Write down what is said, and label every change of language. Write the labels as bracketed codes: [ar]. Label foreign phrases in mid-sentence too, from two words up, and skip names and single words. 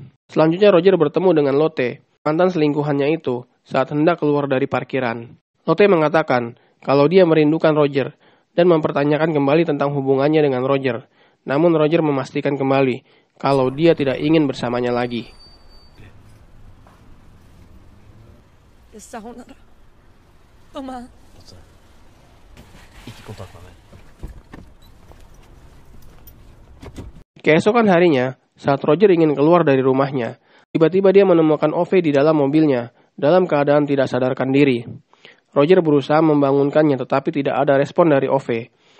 [id] Selanjutnya Roger bertemu dengan Lotte, mantan selingkuhannya itu, saat hendak keluar dari parkiran. Lotte mengatakan kalau dia merindukan Roger dan mempertanyakan kembali tentang hubungannya dengan Roger. Namun Roger memastikan kembali kalau dia tidak ingin bersamanya lagi. [no] Sa hun Mamma. Ikke kontakt med meg. [id] Keesokan harinya, saat Roger ingin keluar dari rumahnya, tiba-tiba dia menemukan Ove di dalam mobilnya, dalam keadaan tidak sadarkan diri. Roger berusaha membangunkannya tetapi tidak ada respon dari Ove.